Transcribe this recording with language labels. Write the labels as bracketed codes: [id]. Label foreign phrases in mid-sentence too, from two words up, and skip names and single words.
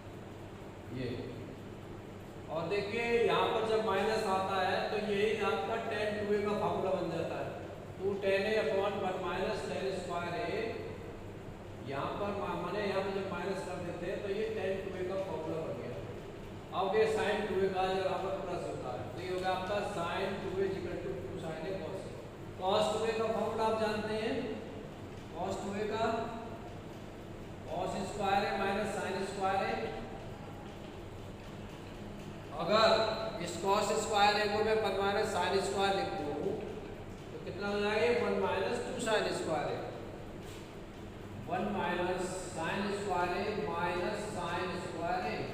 [hi] और देखिए यहाँ पर जब माइनस आता है तो ये आपका tan 2a का फार्मूला बन जाता है। [en] 2 tan a upon 1 minus tan square a, [hi] यहाँ पर माने यहाँ पर जब माइनस कर देते हैं तो ये tan 2a का फार्मूला बन गया। अब ये sin 2a का जब यहाँ पर प्लस होता है तो ये होगा आपका [en] sin 2a equal to 2 sin a cos a. [hi] cos 2a का फार्मूला आप जानते हैं, cos 2a का [en] cos square [hi] है [en] minus sin square [hi] है। अगर इस [en] cos square a [hi] को मैं [en] 1 minus sin square [hi] लिख दूं तो कितना हो जाएगा, [en] 1 minus 2 sin square [hi] है, [en] 1 minus sin square [hi] है [en] minus sin square [hi] है।